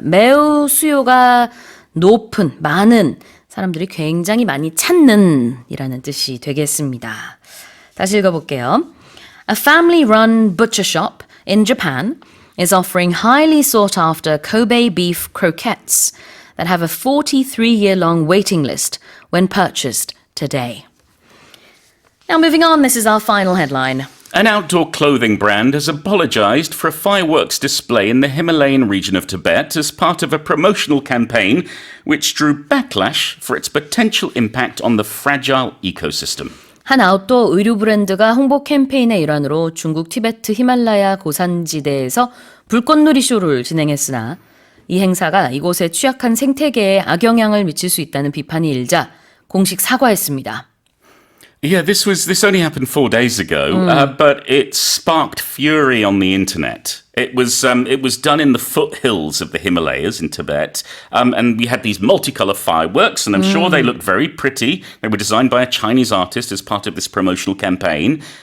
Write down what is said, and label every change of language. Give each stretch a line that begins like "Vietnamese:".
Korean: 매우 수요가 높은, 많은, 사람들이 굉장히 많이 찾는 이라는 뜻이 되겠습니다. 다시 읽어볼게요.
English: A family-run butcher shop in Japan is offering highly sought after Kobe beef croquettes that have a 43-year-long waiting list when purchased today. Now moving on, this is our final headline. An outdoor clothing brand has apologized for a fireworks display in the Himalayan region of Tibet as part of a promotional campaign which drew backlash for its potential impact on the fragile ecosystem.
Korean: 한 아웃도어 의류 브랜드가 홍보 캠페인의 일환으로 중국 티베트 히말라야 고산지대에서 불꽃놀이 쇼를 진행했으나 이 행사가 이곳의 취약한 생태계에 악영향을 미칠 수 있다는 비판이 일자 공식 사과했습니다.
English: Yeah, this only happened 4 days ago, but it sparked fury on the internet. It was done in the foothills of the Himalayas in Tibet, and we had these multicolour fireworks, and I'm sure they looked very pretty. They were designed by a Chinese artist as part of this promotional campaign.